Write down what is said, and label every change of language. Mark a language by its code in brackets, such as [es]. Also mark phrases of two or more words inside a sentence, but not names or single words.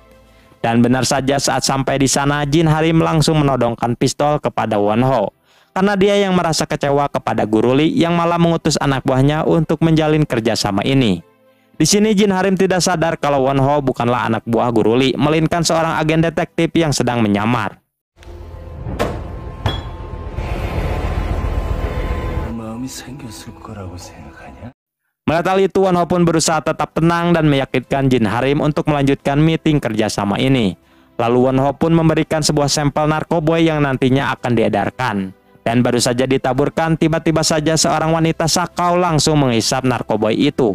[id] Dan benar saja saat sampai di sana, Jin Harim langsung menodongkan pistol kepada Won Ho. Karena dia yang merasa kecewa kepada Guru Li yang malah mengutus anak buahnya untuk menjalin kerjasama ini. Di sini Jin Harim tidak sadar kalau Won Ho bukanlah anak buah Guru Li, melainkan seorang agen detektif yang sedang menyamar. [ko] 마음이 생겼을 거라고 생각하냐? [id] Melihat hal itu, Won Ho pun berusaha tetap tenang dan meyakinkan Jin Harim untuk melanjutkan meeting kerjasama ini. Lalu Won Ho pun memberikan sebuah sampel narkoboy yang nantinya akan diedarkan. Dan baru saja ditaburkan, tiba-tiba saja seorang wanita sakau langsung menghisap narkoboy itu.